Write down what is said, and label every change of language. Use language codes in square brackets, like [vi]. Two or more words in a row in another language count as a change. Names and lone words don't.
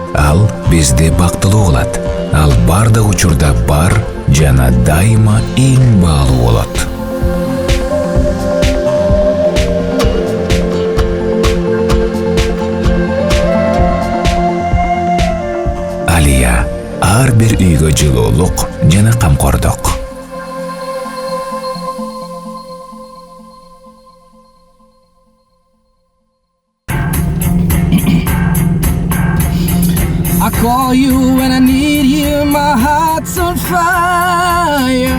[ky] Ал бизди бактылуу кылат. Ал бардык учурда бар жана дайыма эң баалуу болот. Алия ар бир үйгө жылуулук жана камкордук. [en] I call you when I need you, my heart's on fire.